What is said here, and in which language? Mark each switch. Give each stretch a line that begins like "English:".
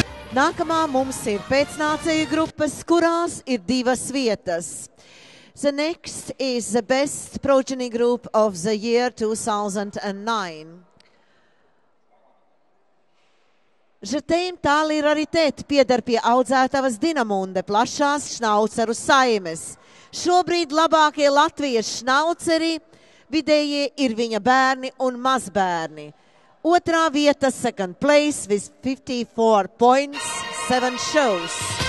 Latvian: Nākamā mums ir pēcnācēju grupas, kurās ir 2 vietas.
English: The next is the best progeny group of the year 2009.
Latvian: Žetēm tāli raritet pieder pie audzētavas Dinamunde plašās šnauceru saimes. Šobrīd labākie Latvijas šnauceri vidējie ir viņa bērni un mazbērni. Otrā vieta,
English: second place with 54 points, 7 shows.